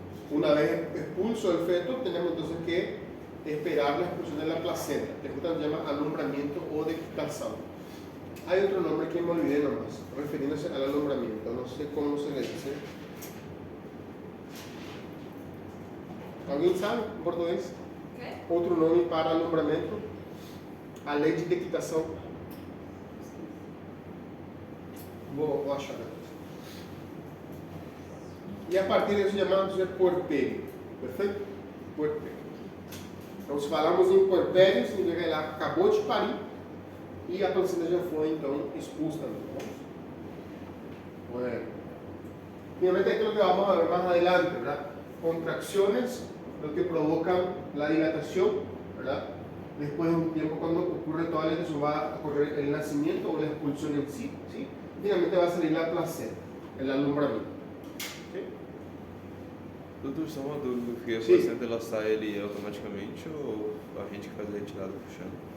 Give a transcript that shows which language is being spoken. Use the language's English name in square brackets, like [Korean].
[Spanish] Una vez expulso el feto, tenemos entonces que esperar la expulsión de la placenta, que se llama alumbramiento o decapitación. Hay otro nombre que me olvidé nomás, refiriéndose al alumbramiento, no sé cómo se le dice. ¿Alguien sabe en portugués? ¿Qué? [Portuguese] Outro nome para alumbramento? A lei de decapitação. Vou achar depois. E a partir disso chamamos de puerpério. Perfeito? Puerpério. Então, se falamos em puerpério, significa que ela acabou de parir e a placenta já foi, então, expulsa. [Spanish] Bueno. Finalmente, [Portuguese] aquilo que [Spanish] vamos a ver más adelante, ¿verdad? Contracciones, lo que provocan la dilatación, ¿verdad? Después de un tiempo, cuando ocurre toda la dilatación, va a ocurrir el nacimiento o la expulsión en sí, ¿sí? Finalmente va a salir la placenta, el alumbramiento. ¿Sí? [Portuguese] Doutor, só uma dúvida, porque a Sim. placenta ela sai ali automaticamente ou a gente que faz a retirada puxando?